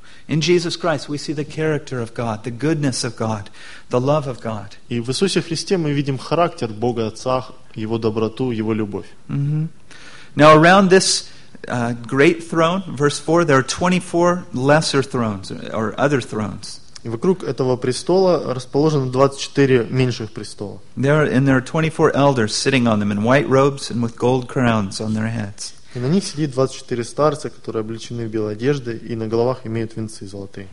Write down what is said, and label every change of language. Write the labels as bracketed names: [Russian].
[English] In Jesus Christ we see the character of God, the goodness of God, the love of God. [Russian] И в Иисусе Христе мы видим характер Бога Отца, его доброту, его любовь. Mm-hmm. [English] Now around this great throne, verse 4, there are 24 lesser thrones or other thrones. [Russian] И вокруг этого престола расположено 24 меньших престола. [English] There are 24 elders sitting on them in white robes and with gold crowns on their heads. [Russian] И на них сидит 24 старца, которые облечены в белой одежды и на головах имеют венцы золотые.